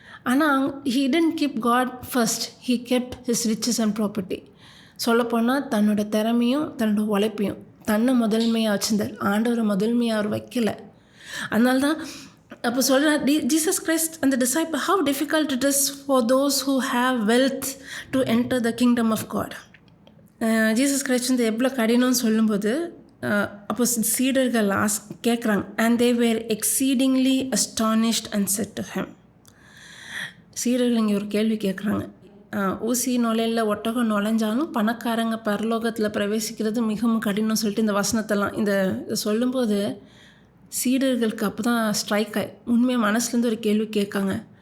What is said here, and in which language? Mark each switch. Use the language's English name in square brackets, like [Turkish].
[English] ஆனால் he didn't keep God first, he kept his riches and property. [Tamil] சொல்லப்போனால் தன்னோட திறமையும் தன்னோட உழைப்பையும் தன்னை முதன்மையாக வச்சுருந்தார். ஆண்டவரை முதன்மையாக அவர் வைக்கலை. அதனால தான் அப்போ சொல்கிறார் ஜீசஸ் கிரைஸ்ட் அந்த disciple, [English] how difficult it is for those who have wealth to enter the kingdom of God. [Tamil] Jesus Christ வந்து எவ்வளோ கடினம்னு சொல்லும்போது அப்போ சீடர்கள் கேட்குறாங்க, [English] and they were exceedingly astonished and said to him. [Tamil] சீடர்கள் இங்கே ஒரு கேள்வி கேட்குறாங்க, ஊசி நுழையில் ஒட்டகம் நுழைஞ்சாலும் பணக்காரங்க பரலோகத்தில் பிரவேசிக்கிறது மிகவும் கடினம் சொல்லிட்டு இந்த வசனத்தெல்லாம் இந்த சொல்லும்போது சீடர்களுக்கு அப்போ தான் ஸ்ட்ரைக் ஆகி உண்மையாக மனசுலேருந்து ஒரு கேள்வி கேட்காங்க.